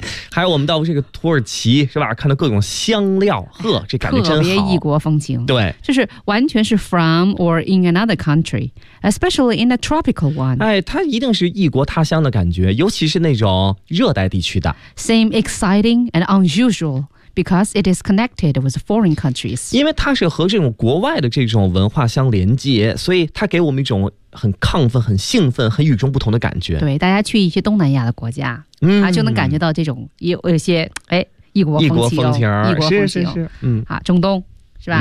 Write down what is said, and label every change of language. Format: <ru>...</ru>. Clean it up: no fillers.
<zh>还有我们到这个土耳其是吧？看到各种香料，呵，这感觉真好，特别异国风情。对，就是完全是</zh> <en>from or in another country, especially in a tropical one。</en> <zh>哎，它一定是异国他乡的感觉，尤其是那种热带地区的。</zh> <en>Seem exciting and unusual because it is connected with foreign countries。</en> <zh>因为它是和这种国外的这种文化相连接，所以它给我们一种很亢奋、很兴奋、很与众不同的感觉。对，大家去一些东南亚的国家，嗯，啊，就能感觉到这种有些哎异国风情，异国风情，异国风情，是是是，嗯，啊，中东是吧，</zh>